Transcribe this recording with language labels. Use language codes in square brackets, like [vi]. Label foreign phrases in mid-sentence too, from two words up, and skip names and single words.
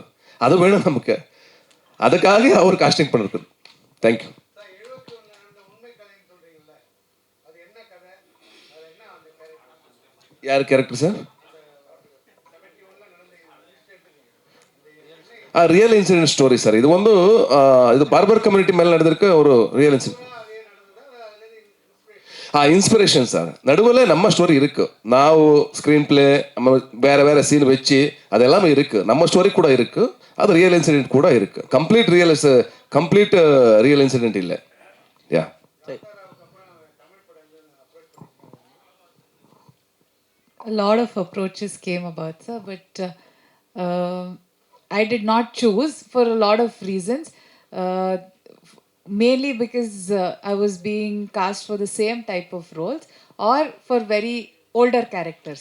[ta] அது வேணும் நமக்கு. அதுக்காக அவர் காஸ்டிங் பண்ணிருக்கு. தேங்க்யூ. யார் கேரக்டர் சார்? [en] real incident story sir. [ta] இது வந்து இது [en] barber community [ta] ಮೇಲೆ ನಡೆದಿருக்க ஒரு [en] real incident. inspiration sir. [ta] நடுவில் நம்ம ஸ்டோரி இருக்கு. ನಾವು [en] screen play [ta] நம்ம வேற சீன் வச்சு அது எல்லாமே இருக்கு. நம்ம ஸ்டோரி கூட இருக்கு, அது [en] real incident [ta] கூட இருக்கு. [en] complete real incident [ta] இல்லை. யா, [en] A lot of approaches came about, sir, but I did not choose for a lot of reasons. Uh, Mainly because I was being cast for the same type of roles or for very older characters.